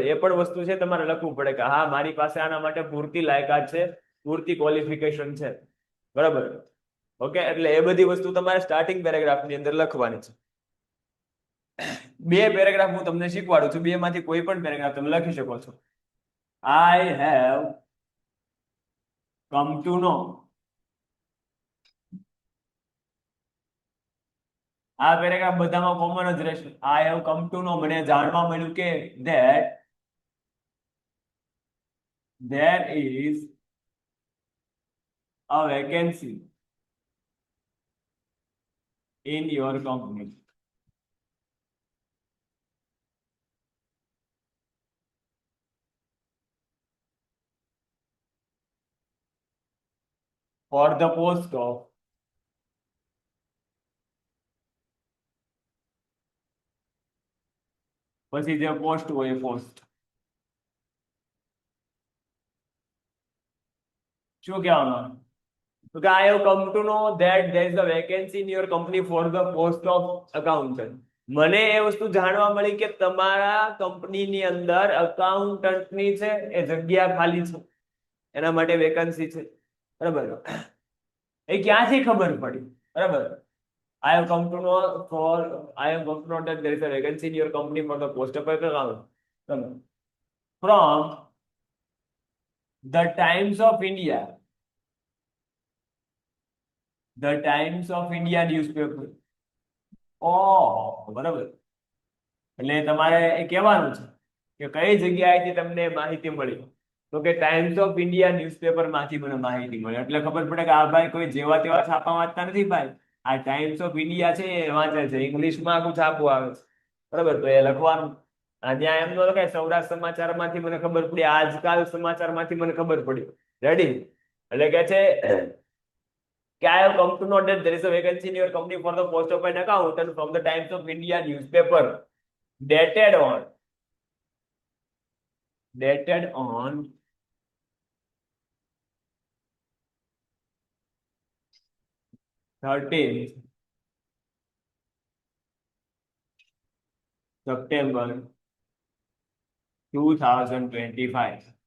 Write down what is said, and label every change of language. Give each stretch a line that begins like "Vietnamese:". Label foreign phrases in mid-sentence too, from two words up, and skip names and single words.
Gujarati: એ પણ વસ્તુ છે, તમારે લખવું પડે કે હા મારી પાસે આના માટે પૂરતી લાયકાત છે, પૂરતી ક્વોલિફિકેશન છે, બરાબર? ઓકે, એટલે એ બધી વસ્તુ તમારે
English: starting paragraph
Gujarati: અંદર લખવાની છે. 2 પેરેગ્રાફ હું તમને શીખવાડું છું, 2 માંથી કોઈ પણ પેરેગ્રાફ તમે લખી શકો છો.
English: I have come to know.
Gujarati: આ પેરેગ્રાફ બધામાં કોમન જ રહેશે.
English: I have come to know,
Gujarati: મને જાણવા મળ્યું કે
English: that there is a vacancy in your company. For the post of
Gujarati: પછી જે પોસ્ટ હોય એ પોસ્ટ શું કહેવાનું? તો કે
English: I have come to know that there is a vacancy in your company for the post of accountant.
Gujarati: મને એ વસ્તુ જાણવા મળી કે તમારા કંપનીની અંદર અકાઉન્ટન્ટની છે એ જગ્યા ખાલી છે, એના માટે વેકન્સી છે, બરાબર? એ ક્યાંથી ખબર પડી? બરાબર.
English: I have come to know that there is a vacancy in your company for the post of accountant from the Times of India. The Times of India newspaper.
Gujarati: બરાબર. એટલે તમારે એ કહેવાનું છે કે કઈ જગ્યાએથી તમને માહિતી મળી, તો કે ટાઈમ્સ ઓફ ઇન્ડિયા ન્યૂઝપેપર માંથી મને માહિતી મળી. એટલે ખબર પડે કે આ ભાઈ કોઈ જેવા તેવા છાપા વાંચતા નથી, ભાઈ આ ટાઈમ્સ ઓફ ઇન્ડિયા છે એ વાંચે છે, ઇંગ્લિશમાં આખું છાપું આવે છે, બરાબર? તો એ લખવાનું. ત્યાં એમ ન લખાય સૌરાષ્ટ્ર સમાચાર માંથી મને ખબર પડી, આજકાલ સમાચાર માંથી મને ખબર પડી. રેડી? એટલે કે છે
English: I have come to know that there is a vacancy in your company for the post of an accountant from the Times of India newspaper dated on 13th September 2025.